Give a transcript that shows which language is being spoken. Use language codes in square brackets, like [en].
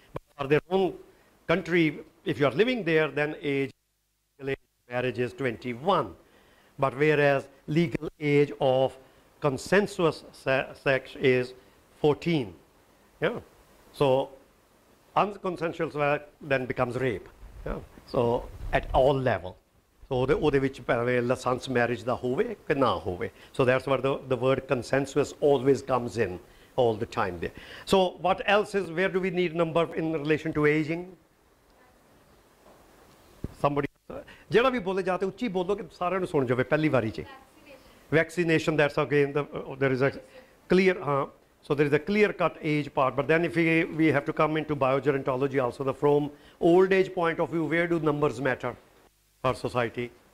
[en] But for their own country, if you are living there, then age marriage is 21. But whereas legal age of consensuous sex is 14. Yeah. So unconsensual sex then becomes rape. Yeah. So at all level. [pa] So ਉਹਦੇ ਵਿੱਚ ਭਾਵੇਂ licence marriage ਦਾ ਹੋਵੇ ਕਿ ਨਾ ਹੋਵੇ. [en] So that's where the word consensuous always comes in all the time there. So what else is, where do we need number in relation to aging? Somebody [pa] ਜਿਹੜਾ ਵੀ ਬੋਲੇ ਜਾਤੇ ਉੱਚੀ ਬੋਲੋ ਕਿ ਸਾਰਿਆਂ ਨੂੰ ਸੁਣ ਜਾਵੇ ਪਹਿਲੀ ਵਾਰੀ 'ਚ [en] vaccination, that's again there is a clear so there is a clear cut age part, but then if we have to come into biogerontology also, the from old age point of view, where do numbers matter for society?